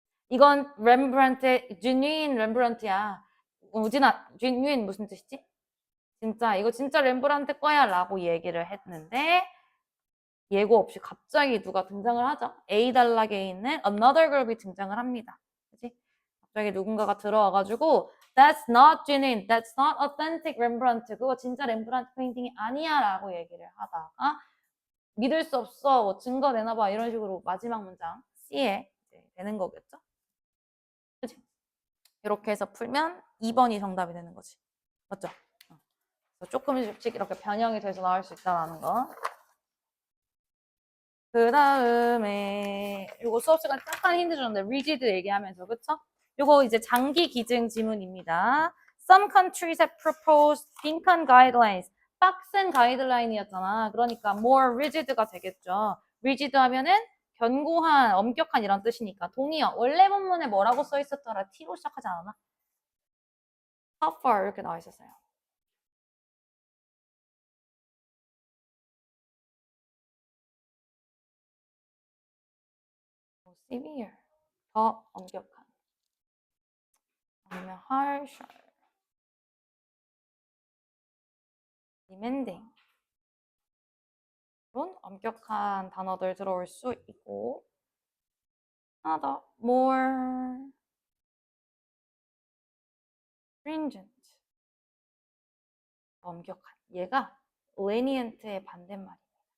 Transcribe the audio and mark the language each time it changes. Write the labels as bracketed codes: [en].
[ko] 이건 렘브란트의 genuine 렘브란트야. 우진아, genuine 무슨 뜻이지? 진짜 이거 진짜 렘브란트 거야 라고 얘기를 했는데 예고 없이 갑자기 누가 등장을 하죠. A 단락에 있는 [en] another group [ko] 이 등장을 합니다. 그치? 갑자기 누군가가 들어와가지고 [en] That's not genuine, that's not authentic Rembrandt. [ko] 그거 진짜 렘브란트 페인팅이 아니야 라고 얘기를 하다가 믿을 수 없어, 뭐 증거 내놔봐 이런 식으로 마지막 문장 C에 되는 거겠죠. 그치? 이렇게 해서 풀면 2번이 정답이 되는 거지. 맞죠? 조금씩 이렇게 변형이 돼서 나올 수 있다는 거. 그 다음에 이거 수업 시간 약간 힌트 줬는데 rigid 얘기하면서 그쵸? 이거 이제 장기 기증 지문입니다. [en] Some countries have proposed [ko] 빈칸 [en] guidelines. [ko] 빡센 가이드라인이었잖아. 그러니까 [en] more rigid [ko] 가 되겠죠. rigid 하면은 견고한, 엄격한 이런 뜻이니까 동의어. 원래 본문에 뭐라고 써 있었더라? T로 시작하지 않았나? tougher 이렇게 나와 있었어요. severe, 더 엄격한. 아니면 [en] harsher, demanding. [ko] 이런 엄격한 단어들 들어올 수 있고 하나 더 [en] more stringent, [ko] 엄격한. 얘가 lenient의 반대말이에요.